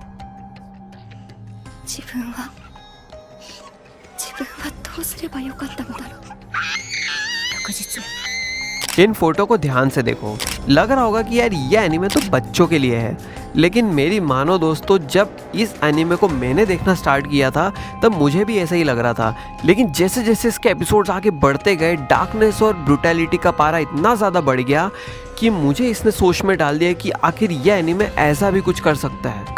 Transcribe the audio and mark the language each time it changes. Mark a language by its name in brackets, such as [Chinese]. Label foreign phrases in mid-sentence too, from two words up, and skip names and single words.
[Japanese] 自分はどうすればよかったのだ。だろう。翌日 [Hindi] इन फोटो को ध्यान से देखो, लग रहा होगा कि यार ये एनीमे तो बच्चों के लिए है, लेकिन मेरी मानो दोस्तों, जब इस एनीमे को मैंने देखना स्टार्ट किया था तब मुझे भी ऐसा ही लग रहा था, लेकिन जैसे जैसे इसके एपिसोड्स आगे बढ़ते गए डार्कनेस और ब्रूटैलिटी का पारा इतना ज़्यादा बढ़ गया कि मुझे इसने सोच में डाल दिया कि आखिर यह एनीमे ऐसा भी कुछ कर सकता है।